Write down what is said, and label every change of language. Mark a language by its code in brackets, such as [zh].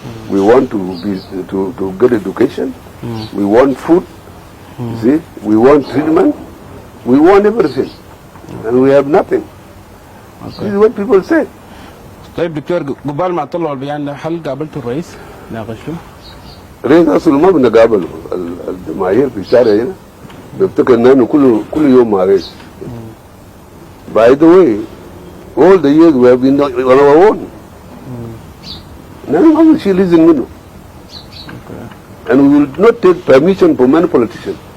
[en] We want to get education. We want food. See, we want treatment. We want everything, and we have nothing. This is what people say. [ar] طيب دكتور قبال ما طلعوا البيان ده هل قابلتوا الرئيس؟ ناقشتوا؟ الرئيس اصلا ما بنقابله الجماهير في الشارع هنا بيفتكر انه كل يوم مع الرئيس. [en] By the way, all the years we have been on our own. [ar] نحن ما في شيء لازم منه. [en] And we will not take permission from any politician.